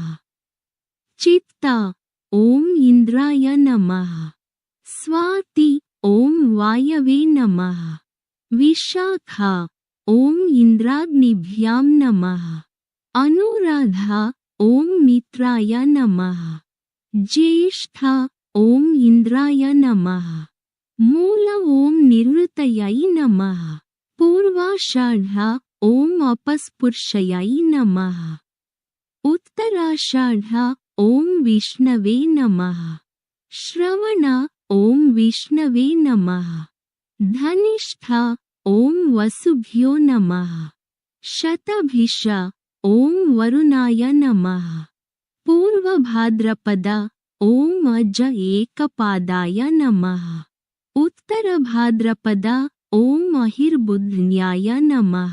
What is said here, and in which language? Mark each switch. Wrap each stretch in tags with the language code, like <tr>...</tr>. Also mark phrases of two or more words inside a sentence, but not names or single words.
<sa>ಚಿತ್ತ, ಓಂ ಇಂದ್ರಾಯ ನಮಃ. ಸ್ವಾತಿ, ಓಂ ವಾಯವೇ ನಮಃ. ವಿಶಾಖ, ಓಂ ಇಂದ್ರಾಗ್ನಿಭ್ಯಾಂ ನಮಃ. ಅನುರಾಧ, ಓಂ ಮಿತ್ರಾಯ ನಮಃ. ಜ್ಯೇಷ್ಠ, ಓಂ ಇಂದ್ರಾಯ ನಮಃ. ಮೂಲ, ಓಂ ನಿವೃತ್ತಯೈ ನಮಃ. ಪೂರ್ವಾಷಾಢ, ಓಂ ಅಪಸ್ಪೃಶಯೈ ನಮಃ. ಉತ್ತರಾಷಾಢ, ಓಂ ವಿಷ್ಣವೇ ನಮಃ. ಶ್ರವಣ, ಓಂ ವಿಷ್ಣವೇ ನಮಃ. ಧನಿಷ್ಠ, ಓಂ ವಸುಭ್ಯೋ ನಮಃ. ಶತಭಿಷ, ಓಂ ವರುಣಾಯ ನಮಃ. ಪೂರ್ವಭಾದ್ರಪದ, ಓಂ ಅಜ ಏಕಪಾದಾಯ ನಮಃ. ಉತ್ತರ ಭಾದ್ರಪದ, ಓಂ ಅಹಿರ್ಬುಧ್ನ್ಯಾಯ ನಮಃ.</sa>